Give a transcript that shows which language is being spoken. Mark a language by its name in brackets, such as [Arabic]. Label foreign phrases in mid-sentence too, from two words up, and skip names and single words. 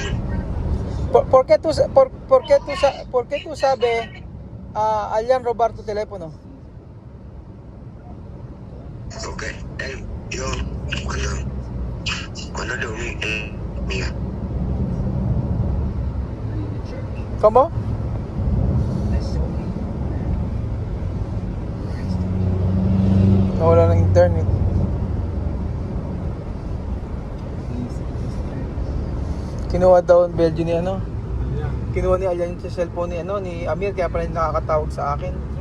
[Spanish] ¿Por qué tú sabes Alian robar tu teléfono? Okay. Yo cuando dormí, mira. ¿Cómo? [Filipino] Nawala ng internet. Kinuha daw ng Belgium ni ano? Kinuha ni Alian yung cellphone ni Amir, kaya pala nakakatawag sa akin.